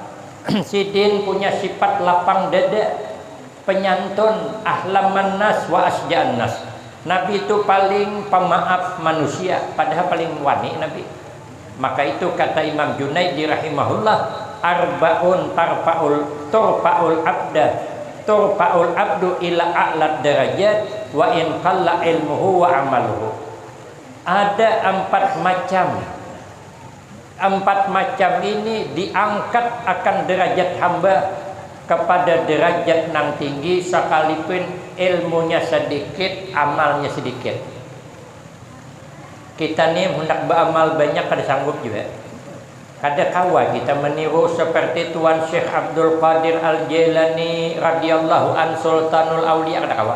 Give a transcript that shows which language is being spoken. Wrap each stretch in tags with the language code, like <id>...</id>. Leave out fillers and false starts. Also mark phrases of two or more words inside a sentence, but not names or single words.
<bjn>Sidin punya sifat lapang dada, penyantun,</bjn> <ar>أحلم الناس وأشجع الناس.</ar> <bjn>Nabi itu paling pemaaf manusia, padahal paling wani Nabi.</bjn> <id>Maka itu kata Imam Junaidi rahimahullah,</id> <ar>أربع ترفع العبد إلى أعلى الدرجات وإن قل علمه وعمله.</ar> <bjn>Ada 4 macam. 4 macam ini diangkat akan derajat hamba kepada derajat nang tinggi sekalipun ilmunya sedikit, amalnya sedikit. Kita nih hendak beramal banyak kada sanggup juga. Kada kawa kita meniru seperti Tuan Syekh Abdul Qadir Al-Jailani</bjn> <ar>رضي الله عن</ar> <bjn>Sultanul Auliya, kada kawa.</bjn>